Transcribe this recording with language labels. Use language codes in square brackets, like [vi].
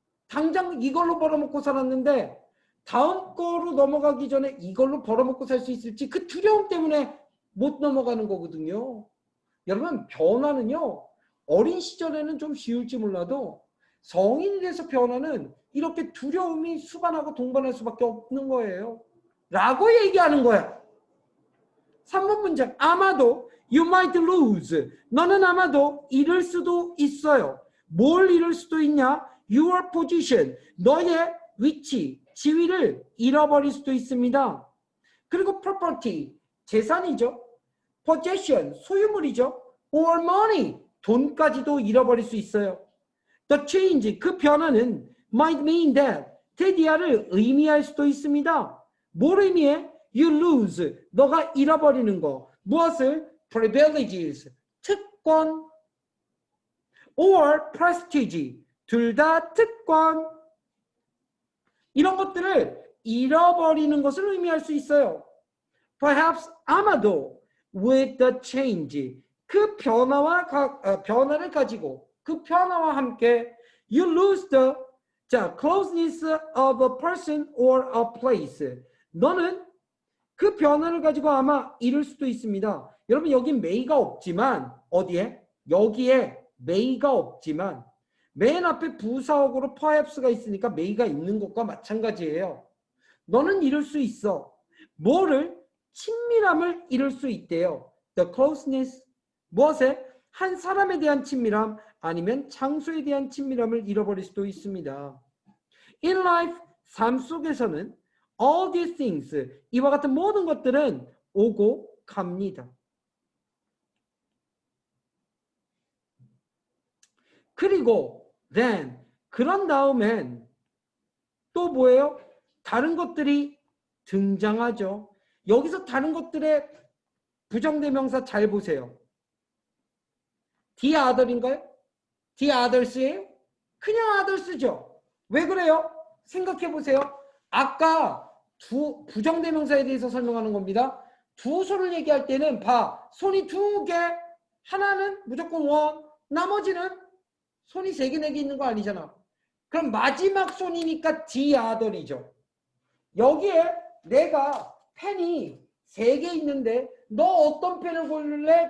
[ko] 당장 이걸로 벌어먹고 살았는데 다음 거로 넘어가기 전에 이걸로 벌어먹고 살 수 있을지 그 두려움 때문에 못 넘어가는 거거든요. 여러분, 변화는요, 어린 시절에는 좀 쉬울지 몰라도 성인이 돼서 변화는 이렇게 두려움이 수반하고 동반할 수밖에 없는 거예요. 라고 얘기하는 거야. 3번 문장. 아마도 [en] you might lose. [ko] 너는 아마도 잃을 수도 있어요. 뭘 잃을 수도 있냐? [en] Your position. [ko] 너의 위치, 지위를 잃어버릴 수도 있습니다. 그리고 property. 재산이죠. possession. 소유물이죠. [en] or money. [ko] 돈까지도 잃어버릴 수 있어요. [en] The change. [ko] 그 변화는 [en] might mean that. [ko] 테디아를 의미할 수도 있습니다. 뭘 의미해? [en] You lose. [ko] 너가 잃어버리는 거. 무엇을? [en] Privileges. [ko] 특권. [en] Or prestige. [ko] 둘 다 특권. 이런 것들을 잃어버리는 것을 의미할 수 있어요. [en] Perhaps [ko] 아마도 [en] with the change. [ko] 그 변화를 가지고 그 변화와 함께 [en] you lose the closeness of a person or a place. [ko] 너는 그 변화를 가지고 아마 잃을 수도 있습니다. 여러분, 여기 may가 없지만 어디에? 여기에 may가 없지만 맨 앞에 부사어구로 perhaps가 있으니까 may가 있는 것과 마찬가지예요. 너는 잃을 수 있어. 뭐를? 친밀함을 잃을 수 있대요. [en] The closeness. [ko] 무엇에? 한 사람에 대한 친밀함 아니면 장소에 대한 친밀함을 잃어버릴 수도 있습니다. [en] In life, [ko] 삶 속에서는 [en] all these things, [ko] 이와 같은 모든 것들은 오고 갑니다. 그리고 then, 그런 다음엔 또 뭐예요? 다른 것들이 등장하죠. 여기서 다른 것들의 부정대명사 잘 보세요. the other인가요? the others예요? 그냥 others죠. 왜 그래요? 생각해 보세요. 아까 두 부정대명사에 대해서 설명하는 겁니다. 두 손을 얘기할 때는 손이 두 개, 하나는 무조건 one, 나머지는 손이 세 개, 네 개 있는 거 아니잖아. 그럼 마지막 손이니까 the other이죠. 여기에 내가 펜이 세 개 있는데 너 어떤 펜을 고를래?